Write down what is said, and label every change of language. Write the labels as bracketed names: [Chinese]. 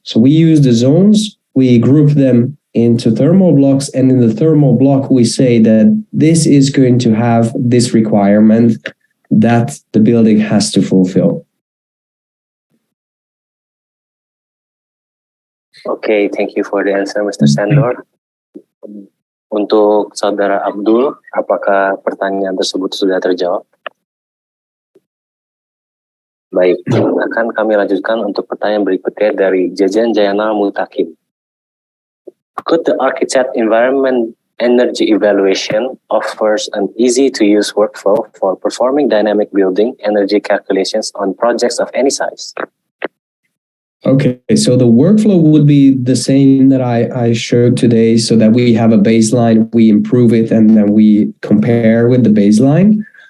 [English] So we use the zones, we group them into thermal blocks, and in the thermal block, we say that this is going to have this requirement that the building has to fulfill. Okay, thank you for the answer, Mr. Sandor. [Indonesian] Untuk Saudara Abdul, apakah pertanyaan tersebut sudah terjawab? Baik, akan kami lanjutkan untuk pertanyaan berikutnya dari Jajan Jayana Mutakin. [English] Could the architect environment energy evaluation offers an easy-to-use workflow for performing dynamic building energy calculations on projects of any size? Okay, so the workflow would be the same that I showed today, so that we have a baseline, we improve it, and then we compare with the baseline.